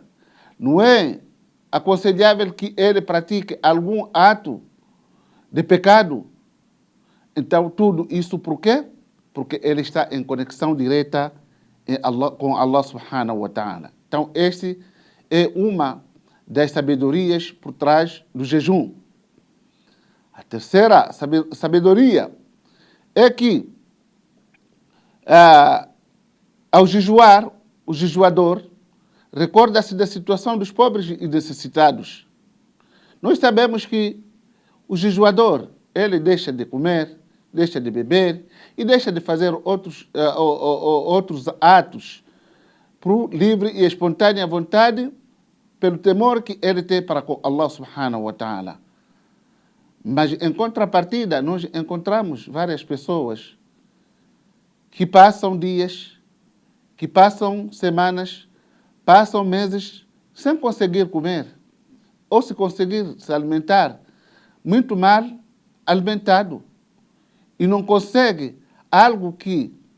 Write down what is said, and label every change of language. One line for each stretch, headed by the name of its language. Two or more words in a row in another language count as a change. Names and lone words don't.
Portuguese: Não é aconselhável que ele pratique algum ato de pecado. Então, tudo isso por quê? Porque ele está em conexão direta com Allah
Arabic: سبحانه وتعالى.
Portuguese: Então, este é uma das sabedorias por trás do jejum. A terceira sabedoria é que, ao jejuar, o jejuador recorda-se da situação dos pobres e necessitados. Nós sabemos que o jejuador, ele deixa de comer, deixa de beber e deixa de fazer outros atos por livre e espontânea vontade, pelo temor que ele tem para com Allah
Arabic: سبحانه وتعالى.
Portuguese: Mas em contrapartida, nós encontramos várias pessoas que passam dias, que passam semanas, passam meses sem conseguir comer, ou se conseguir se alimentar, muito mal alimentado, e não consegue algo que